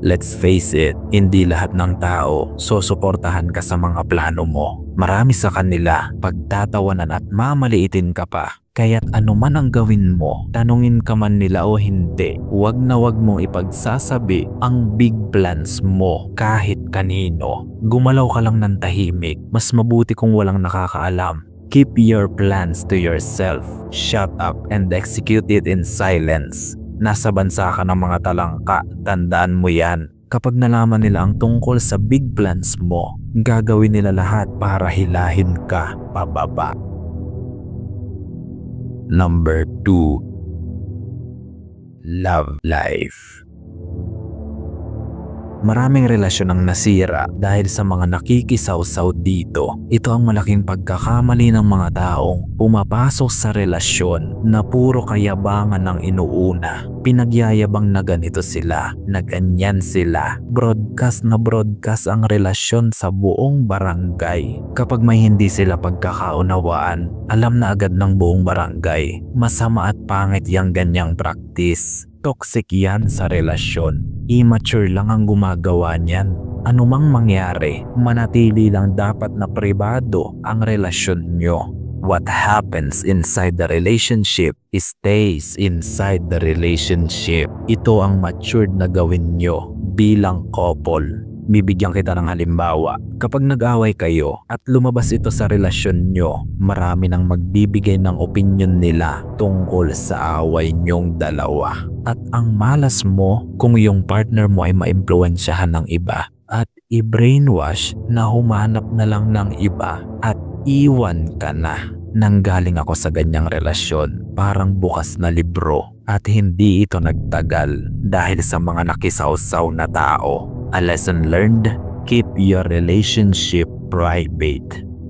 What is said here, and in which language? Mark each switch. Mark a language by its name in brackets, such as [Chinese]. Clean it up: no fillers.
[English] Let's face it, [Filipino] hindi lahat ng tao susuportahan ka sa mga plano mo. Marami sa kanila pagtatawanan at mamaliitin ka pa. Kaya't anuman ang gawin mo, tanungin ka man nila o hindi, huwag na huwag mong ipagsasabi ang big plans mo kahit kanino. Gumalaw ka lang ng tahimik, mas mabuti kung walang nakakaalam. [English] Keep your plans to yourself. Shut up and execute it in silence. [Filipino] Nasa bansa ka ng mga talangka, tandaan mo yan. Kapag nalaman nila ang tungkol sa big plans mo, gagawin nila lahat para hilahin ka pababa. [English] Number 2. Love life. [Filipino] Maraming relasyon ang nasira dahil sa mga nakikisawsaw dito. Ito ang malaking pagkakamali ng mga taong pumapasok sa relasyon na puro kayabangan ang inuuna. Pinagyayabang na ganito sila, na ganyan sila. Broadcast na broadcast ang relasyon sa buong barangay. Kapag may hindi sila pagkakaunawaan, alam na agad ng buong barangay. Masama at pangit yang ganyang practice. Toxic yan sa relasyon. Immature lang ang gumagawa niyan. Anumang mangyari, manatili lang dapat na pribado ang relasyon nyo. [English] What happens inside the relationship stays inside the relationship. [Filipino] Ito ang matured na gawin nyo bilang couple. Bibigyan kita ng halimbawa. Kapag nag-away kayo at lumabas ito sa relasyon nyo, marami nang magbibigay ng opinion nila tungkol sa away nyong dalawa. At ang malas mo kung yung partner mo ay maimpluwensyahan ng iba at i-brainwash na humanap na lang ng iba at iwan ka na. Nanggaling ako sa ganyang relasyon, parang bukas na libro at hindi ito nagtagal dahil sa mga nakisawsaw na tao. [English] A lesson learned, keep your relationship private.